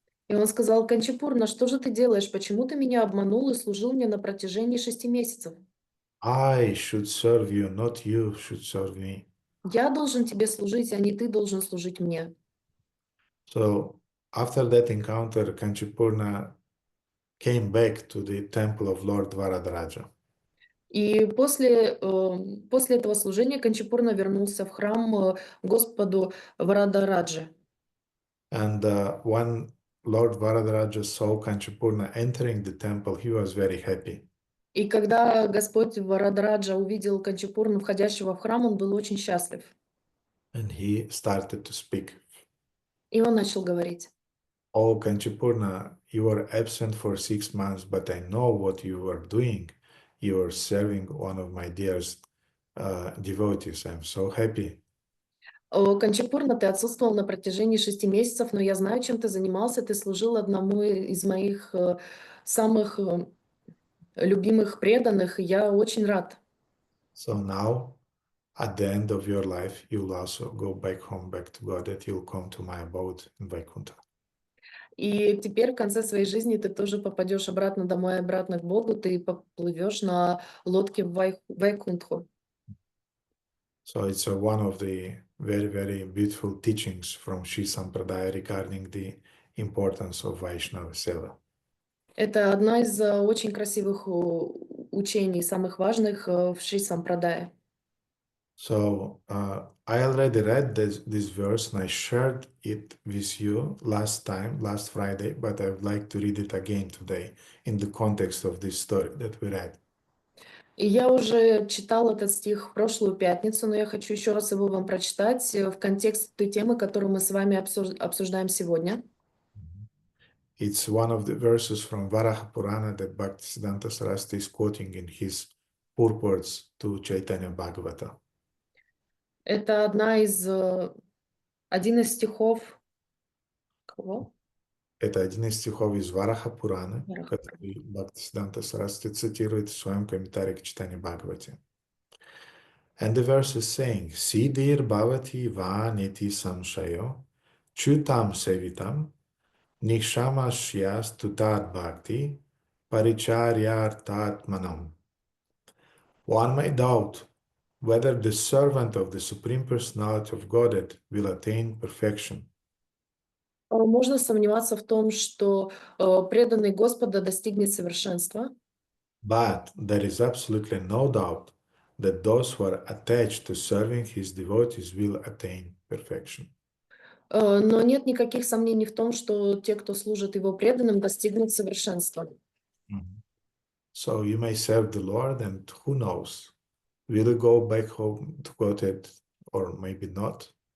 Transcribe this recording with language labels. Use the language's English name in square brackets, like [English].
[Russian] И он сказал: Канчипурна, что же ты делаешь? Почему ты меня обманул и служил мне на протяжении 6 месяцев? [English] I should serve you, not you should serve me. [Russian] Я должен тебе служить, а не ты должен служить мне. [English] So after that encounter, Kanchipurna came back to the temple of Lord Varadaraja. [Russian] И после этого служения Канчипурна вернулся в храм Господу Варадараджа. [English] And when Lord Varadaraja saw Kanchipurna entering the temple, he was very happy. [Russian] И когда Господь Варадараджа увидел Канчипурну, входящего в храм, он был очень счастлив. [English] And he started to speak. [Russian] И он начал говорить: [English] Oh, Kanchipurna, you were absent for 6 months, but I know what you were doing. You were serving one of my dearest devotees. I'm so happy. [Russian] Канчипурна, ты отсутствовал на протяжении 6 месяцев, но я знаю, чем ты занимался. Ты служил одному из моих самых любимых преданных, и я очень рад. [English] So now, at the end of your life, you'll also go back home, back to God, that you'll come to my abode in Vaikuntha. [Russian] И теперь в конце своей жизни ты тоже попадешь обратно домой, обратно к Богу, ты поплывешь на лодке в Вайкунтху. [English] So it's one of the very, very beautiful teachings from Sri Sampradaya regarding the importance of Vaishnava Seva. [Russian] Это одна из очень красивых учений, самых важных в Шри Сампрадае. [English] So I already read this verse and I shared it with you last Friday, but I would like to read it again today in the context of this story that we read. [Russian] И я уже читал этот стих в прошлую пятницу, но я хочу еще раз его вам прочитать в контексте той темы, которую мы с вами обсуждаем сегодня. [English] It's one of the verses from Varaha Purana that Bhaktisiddhanta Saraswati is quoting in his purports to Chaitanya Bhagavata. [Russian] Это один из стихов. Кого? Это один из стихов из Вараха Пураны, который Бхактисиддханта Сарасвати цитирует в своем комментарии к Чайтанья Бхагавате. [English] And the verse is saying, [Sanskrit] Siddhir bhavati vaniti samshayo, chutam sevitam, nikshamashyas tutat bhakti, paricharyartatmanam. [English] One may doubt whether the servant of the Supreme Personality of Godhead will attain perfection. [Russian] Можно сомневаться в том, что преданный Господа достигнет совершенства. [English] But there is absolutely no doubt that those who are attached to serving his devotees will attain perfection. [Russian] Но нет никаких сомнений в том, что те, кто служит его преданным, достигнут совершенства. [English] So you may serve the Lord, and who knows, will you go back home to Godhead or maybe not?